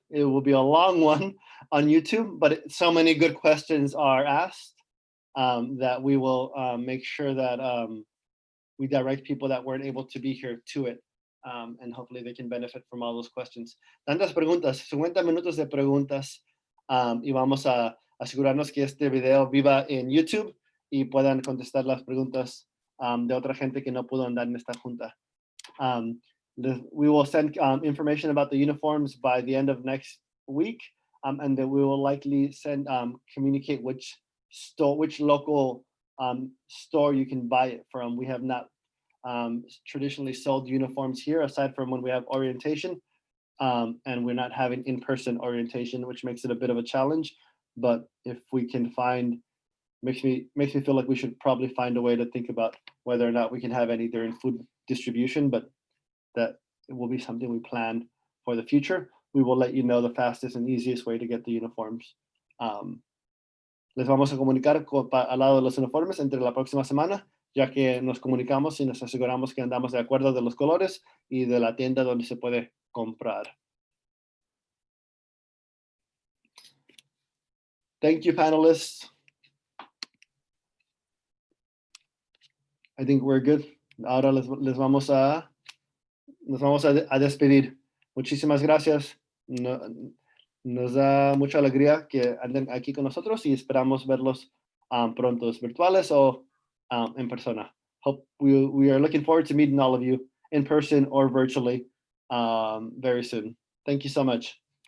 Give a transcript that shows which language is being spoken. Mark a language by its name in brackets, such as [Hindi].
[English] It will be a long one on YouTube, but so many good questions are asked that we will make sure that we direct people that weren't able to be here to it. And hopefully they can benefit from all those questions. [Spanish] Tantas preguntas, 50 minutos de preguntas. Y vamos a asegurarnos que este video viva en YouTube y puedan contestar las preguntas de otra gente que no pudo andar en esta junta. [English] We will send information about the uniforms by the end of next week, and then we will likely send communicate which local store you can buy it from. We have not traditionally sold uniforms here aside from when we have orientation, and we're not having in-person orientation, which makes it a bit of a challenge. But if we can find, makes me feel like we should probably find a way to think about whether or not we can have any during food distribution, but that it will be something we plan for the future. We will let you know the fastest and easiest way to get the uniforms. Les vamos a comunicar al lado de los uniformes entre la próxima semana, ya que nos comunicamos y nos aseguramos que andamos de acuerdo de los colores y de la tienda donde se puede comprar. Thank you, panelists. I think we're good. [Spanish] Ahora nos vamos a despedir. Muchísimas gracias. Nos da mucha alegría que anden aquí con nosotros y esperamos verlos pronto, virtuales o en persona. [English] We are looking forward to meeting all of you in person or virtually very soon. Thank you so much.